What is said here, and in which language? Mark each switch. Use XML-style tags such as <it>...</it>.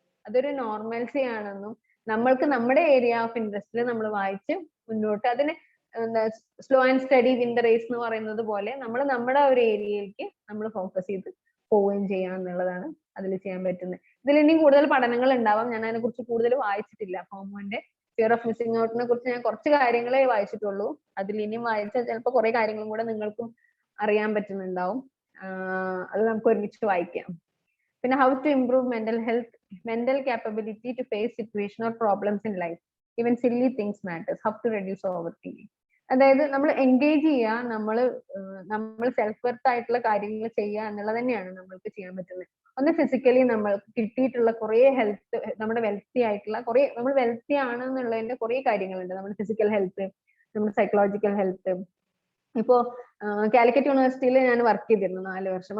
<ml>അതൊരു നോർമൽസി ആണെന്നും നമ്മൾക്ക് നമ്മുടെ ഏരിയ ഓഫ് ഇൻട്രസ്റ്റിൽ നമ്മൾ വായിച്ച് മുന്നോട്ട് അതിന്</ml> <en>slow and steady win the race</en> <ml>എന്ന് പറയുന്നത് പോലെ നമ്മൾ നമ്മുടെ ഒരു ഏരിയയിലേക്ക് നമ്മൾ ഫോക്കസ് ചെയ്ത് പോവുകയും ചെയ്യാം എന്നുള്ളതാണ് അതിൽ ചെയ്യാൻ പറ്റുന്നത്. ഇതിൽ ഇനിയും കൂടുതൽ പഠനങ്ങൾ ഉണ്ടാവാം. ഞാൻ അതിനെ കുറിച്ച് കൂടുതൽ വായിച്ചിട്ടില്ല. ഫോമോന്റെ ഫിയർ ഓഫ് മിസ്സിംഗ് ഔട്ടിനെ കുറിച്ച് ഞാൻ കുറച്ച് കാര്യങ്ങളെ വായിച്ചിട്ടുള്ളൂ. അതിൽ ഇനിയും വായിച്ചാൽ ചിലപ്പോൾ കുറെ കാര്യങ്ങളും കൂടെ നിങ്ങൾക്കും അറിയാൻ പറ്റുന്നുണ്ടാവും. അത് നമുക്ക് ഒരുമിച്ച് വായിക്കാം.</ml> <en>പിന്നെ how to improve mental capability to face situation or problems in life, even silly things matters, how to reduce overthinking.</en> <ml>അതായത് നമ്മൾ എൻഗേജ് ചെയ്യുക, നമ്മൾ സെൽഫ് വർത്ത് ആയിട്ടുള്ള കാര്യങ്ങൾ ചെയ്യുക എന്നുള്ളത് തന്നെയാണ് നമ്മൾക്ക് ചെയ്യാൻ പറ്റുന്നത്. ഒന്ന് ഫിസിക്കലി നമ്മൾക്ക് കിട്ടിയിട്ടുള്ള കുറെ ഹെൽത്ത്, നമ്മുടെ വെൽത്തി ആയിട്ടുള്ള കുറെ, നമ്മൾ വെൽത്തി ആണെന്നുള്ളതിന്റെ കുറെ കാര്യങ്ങളുണ്ട്. നമ്മുടെ ഫിസിക്കൽ ഹെൽത്ത്, നമ്മുടെ സൈക്കോളജിക്കൽ ഹെൽത്ത്. ഇപ്പോ കാലിക്കറ്റ് യൂണിവേഴ്സിറ്റിയിൽ ഞാൻ വർക്ക് ചെയ്തിരുന്നു 4 വർഷം.</ml>